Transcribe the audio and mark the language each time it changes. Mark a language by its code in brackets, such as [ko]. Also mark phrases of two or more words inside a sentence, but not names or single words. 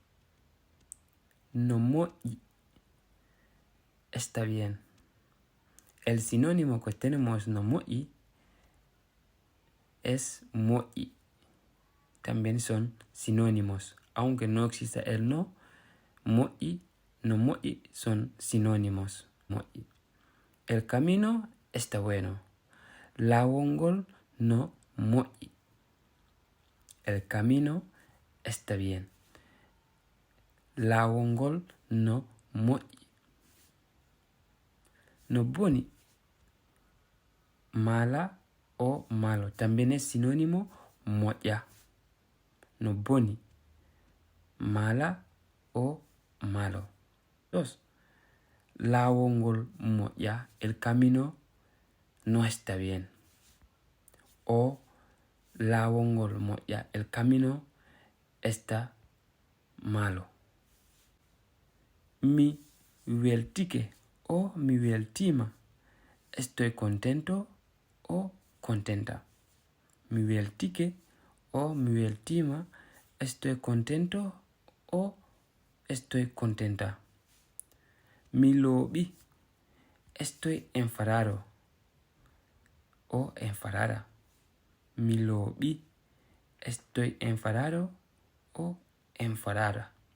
[ff] No moƴƴi, [es] está bien. El sinónimo que tenemos [ff] no moƴƴi [es] es moƴƴi. También son sinónimos. Aunque no exista el no, [ff] moƴƴi, no moƴƴi [es] son sinónimos. [ff] Moƴƴi. [es] El camino está bueno. [ff] Lawongol no moƴƴi. [es] El camino está bien. [ff] Lawongol no moƴƴi. No boni, [es] mala o malo. También es sinónimo moƴƴa. [ff] No boni, [es] mala o malo. 2. [ff] Lawongol moƴƴa. [es] El camino no está bien. [ff] O lawongol moƴƴa. [es] El camino está malo. [ff] Mi weltike o mi weltima. [es] Estoy contento o contenta. [ff] Mi weltike o mi weltima. [es] Estoy contento o estoy contenta. [ff] Mi lobi. [es] Estoy enfadado o enfadada. [ff] Mi lobi. [es] Estoy enfadado o enfadada.